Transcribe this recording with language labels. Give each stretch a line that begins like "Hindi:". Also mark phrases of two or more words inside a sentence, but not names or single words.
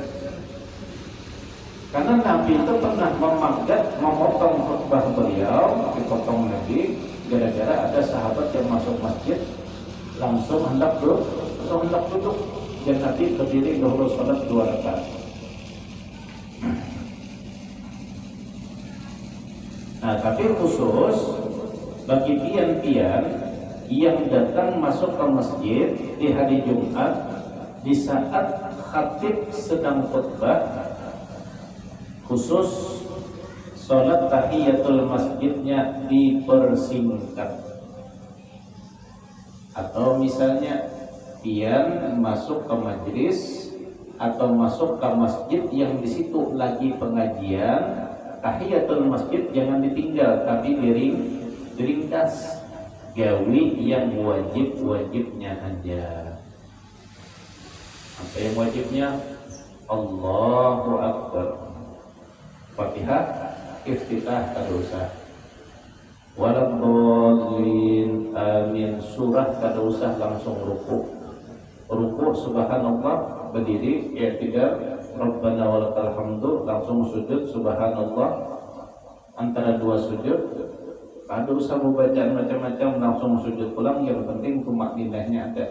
Indonesian: Karena Nabi itu pernah memotong khutbah beliau, dipotong Nabi gara-gara ada sahabat yang masuk masjid langsung hendak duduk dan Nabi berdiri dahulu salat 2 rakaat. Nah, tapi khusus bagi pian-pian yang datang masuk ke masjid di hari Jumat di saat khatib sedang khutbah, khusus sholat tahiyatul masjidnya dipersingkat. Atau misalnya pian masuk ke majelis atau masuk ke masjid yang di situ lagi pengajian,
Arabic: تحية المسجد
Indonesian: jangan ditinggal tapi diringkas, gawi yang wajibnya aja. Apa yang wajibnya?
Arabic: الله أكبر,
Indonesian: Fatihah, iftitah
Banjar: kada usah,
Arabic: ولا الضالين آمين,
Indonesian: surah
Banjar: kada usah,
Indonesian: langsung ruku subhanallah, berdiri i'tidal,
Arabic: ربنا ولك الحمد,
Indonesian: langsung sujud subhanallah, antara 2 sujud
Banjar: kada usah
Indonesian: bacaan macam-macam, langsung sujud pulang, yang penting tumakninahnya ada.